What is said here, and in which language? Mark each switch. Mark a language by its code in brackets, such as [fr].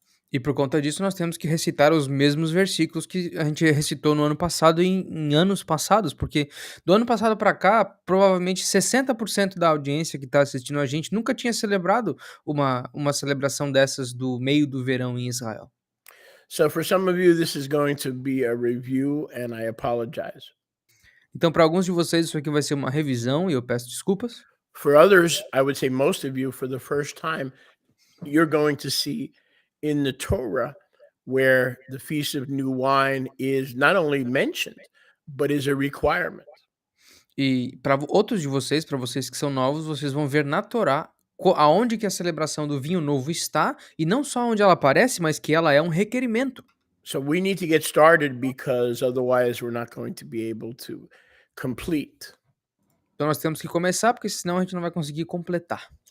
[pt] E por conta disso, nós temos que recitar os mesmos versículos que a gente recitou no ano passado e em anos passados, porque do ano passado para cá, provavelmente 60% da audiência que está assistindo a gente nunca tinha celebrado uma celebração dessas do meio do verão em Israel. [en] So for some of you, this is going to be a review, and I apologize. [pt] Então, para alguns de vocês, isso aqui vai ser uma revisão e eu peço desculpas. [en] For others, I would say most of you, for the first time, you're going to see in the Torah where the Feast of New Wine is not only mentioned, but is a requirement. [pt] E para outros de vocês, para vocês que são novos, vocês vão ver na Torá aonde que a celebração do vinho novo está, e não só onde ela aparece, mas que ela é um requerimento. [en] So we need to get started because otherwise we're not going to be able to complete. [pt] Então nós temos que começar, porque senão a gente não vai conseguir completar.